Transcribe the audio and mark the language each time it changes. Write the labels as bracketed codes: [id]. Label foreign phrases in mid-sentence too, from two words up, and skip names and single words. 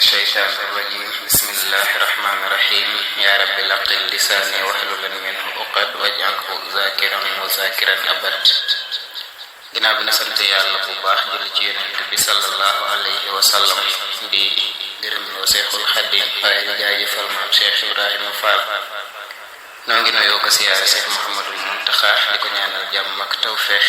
[ar] الشيطان الرجيم بسم الله الرحمن الرحيم يا رب لقل لساني واحلل منه عقد واجعله ذاكرا وذاكرا أبد [wo] ginnaaw bi na sant yàlla bu baax julli ci yonent bi [ar] صلى الله عليه وسلم di [wo] gërëm loo Seexul Xadim waaye di jaajëfal maam Cheikh Ibrahima Fall noo ngi nuyoo ko siyaare Cheikh Mouhamadul Muntaxa di ko ñaanal jàmm ak tawfeex